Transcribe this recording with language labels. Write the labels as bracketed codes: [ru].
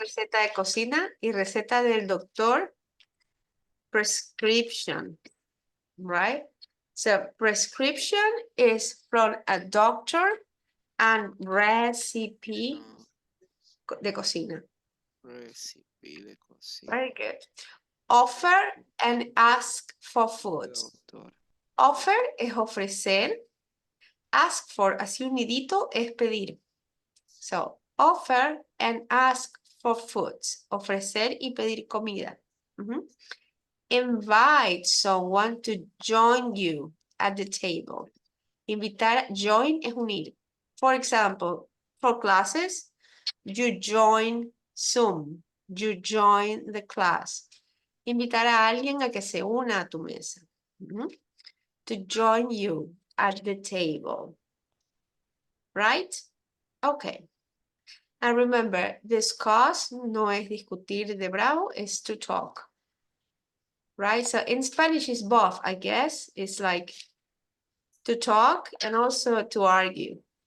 [es] receta de cocina y receta del doctor. [en] Prescription, right? So prescription is from a doctor and recipe No, [es] de cocina. recipe de cocina. [en] Very good. Offer and ask for food. Doctor. [es] Offer es ofrecer. Ask for, así unidito, es pedir. [en] So, offer and ask for foods. [es] Ofrecer y pedir comida. Ujú. Invite someone to join you at the table. [en] Invitar, join [es] es unir. [en] For example, for classes, you join Zoom. You join the class. [es] Invitar a alguien a que se una a tu mesa. Ujú. [en] To join you at the table. Right? Okay. And remember, discuss [es] no es discutir de bravo, es [en] to talk. Right? So in Spanish is both, I guess. It's like to talk and also to argue.